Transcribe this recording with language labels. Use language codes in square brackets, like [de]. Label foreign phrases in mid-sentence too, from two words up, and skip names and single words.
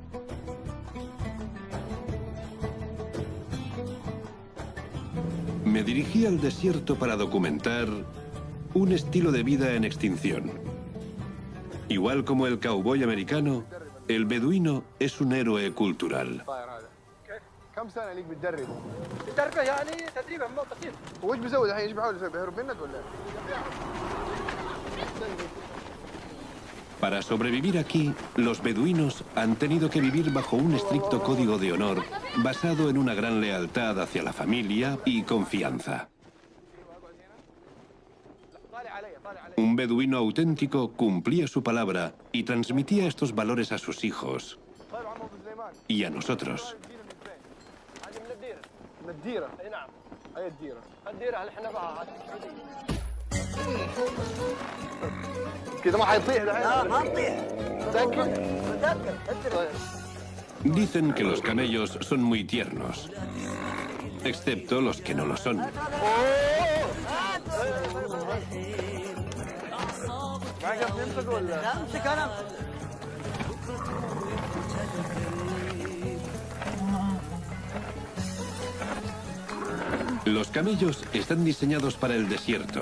[es] Me dirigí al desierto para documentar un estilo de vida en extinción. Igual como el cowboy americano, el beduino es un héroe cultural. [ar] كم سنة ليك بتدرب؟ بتدربه يعني تدريبه بسيط. وش بيسوي الحين؟ ايش بيحاول يسوي؟ بيهرب منك ولا؟ [es] Para sobrevivir aquí, los beduinos han tenido que vivir bajo un estricto código de honor basado en una gran lealtad hacia la familia y confianza. Un beduino auténtico cumplía su palabra y transmitía estos valores a sus hijos y a nosotros. [ar] الديرة اي نعم هي الديرة اللي احنا بقى كده ما حيطيح لا ما تطيح متأكد [es] Dicen que los camellos son muy tiernos, excepto los que no lo son. Los camellos están diseñados para el desierto.